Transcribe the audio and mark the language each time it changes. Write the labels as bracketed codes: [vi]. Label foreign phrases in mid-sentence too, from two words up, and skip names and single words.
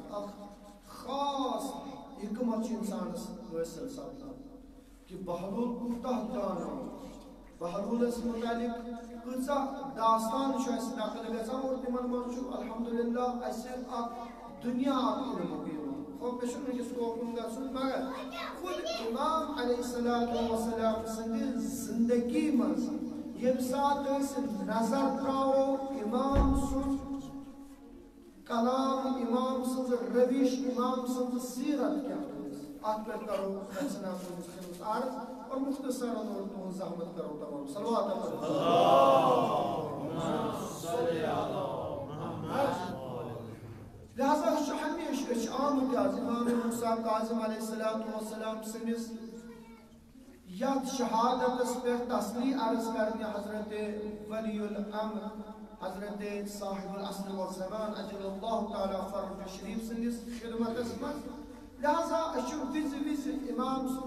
[ks] اکھ خاص حکمت چھِ انسانس حٲصِل سپدان کہ بہلول کوٗتاہ دانا بہلولس متعلق کۭژاہ داستان چھُ اَسہِ نقل گژھان اور تِمن منٛز چھُ الحمدللہ اَسہِ اکھ دُنیا اکھ علمُک یِوان خۄش مےٚ چھُنہٕ وٕنکیٚس توکُن گژھُن مگر خود امام [ar] علیہ السلام [ks] سٕنٛدِ زندگی منٛز ییٚمہِ ساتہٕ أسۍ نظر تراوو امام سُنٛد کلام امام سٕنٛز روش امام سٕنٛز سیرت کیٛاہ ٲس اتھ پٮ۪ٹھ کرو احسنا تُہنٛدِس خدمتس عرض اور مختصراً اور تُہنٛز زحمت کرو تمام صلوات لہذا چھُ ہمیشہ أسۍ چھِ آمٕتۍ آز امام موسیٰ کاظم [ar] علیہ السلام [ks] سٕنٛدِس یتھ شہادتس پٮ۪ٹھ تسلی عرض کرنہِ [ar] حضرت ولی الامر حضرت صاحب الاصل والزمان اجل اللہ تعالیٰ فرج شریف [ks] سندس خدمتس منٛز لہذا أسۍ چھِ وِزِ وِزِ امام سُنٛد